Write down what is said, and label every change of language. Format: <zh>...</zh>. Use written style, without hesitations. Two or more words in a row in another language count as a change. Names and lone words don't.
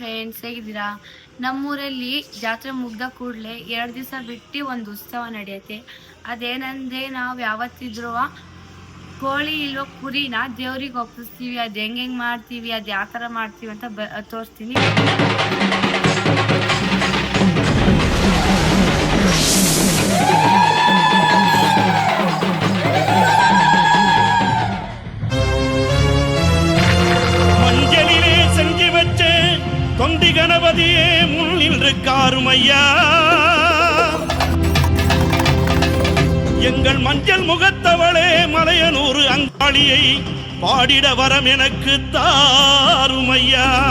<kn>ಫ್ರೆಂಡ್ಸ್ ಹೇಗಿದ್ದೀರಾ? ನಮ್ಮೂರಲ್ಲಿ ಜಾತ್ರೆ ಮುಗ್ದ ಕೂಡಲೇ 2 ದಿವಸ ಬಿಟ್ಟು ಒಂದು ಉತ್ಸವ ನಡೆಯುತ್ತೆ. ಅದೇನಂದ್ರೆ ನಾವು ಯಾವತ್ತಿದ್ರೂ ಕೋಳಿ ಇಲ್ವ ಕುರಿನ ದೇವ್ರಿಗೆ ಒಪ್ಪಿಸ್ತೀವಿ. ಅದು ಹೆಂಗ್ ಮಾಡ್ತೀವಿ, ಅದು ಯಾವ ಥರ ಮಾಡ್ತೀವಿ ಅಂತ ತೋರಿಸ್ತೀನಿ.</kn> <ta>மஞ்சளிலே செஞ்சு வச்ச தொண்டி கணபதியே முன் நின்று காருமையா, எங்கள் மஞ்சள் முகத்தவளே மலையனூர் அங்காளியை பாடிட வரம் எனக்கு தாருமையா.</ta>